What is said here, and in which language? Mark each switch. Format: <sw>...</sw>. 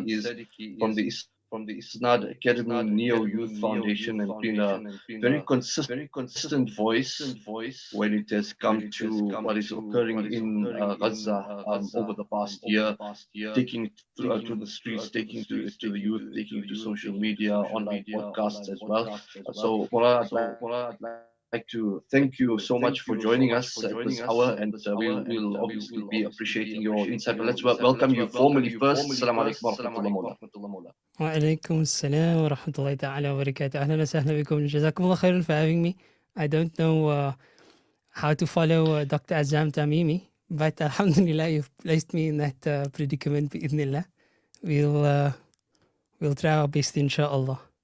<en>He is from the Irshaad Academy Neo Youth Foundation and been a very consistent voice when it has come to what is occurring in Gaza over the past year, taking it to the streets, taking it to the youth, taking it to social media, online podcasts as well. So Maulana, I'd like to thank you so much for joining us at this hour, and we'll obviously be appreciating your insight. But let's welcome you formally first. Assalamu alaikum wa rahmatullah.</en> <ar>وعليكم السلام ورحمة الله تعالى وبركاته. أهلا وسهلا بكم. جزاكم الله خيرا</ar> <en>for having me. I don't know how to follow Dr. Azzam Tamimi, but alhamdulillah you've placed me in that predicament</en> <ar>بإذن الله.</ar> <en>We'll try our best inshallah.</en>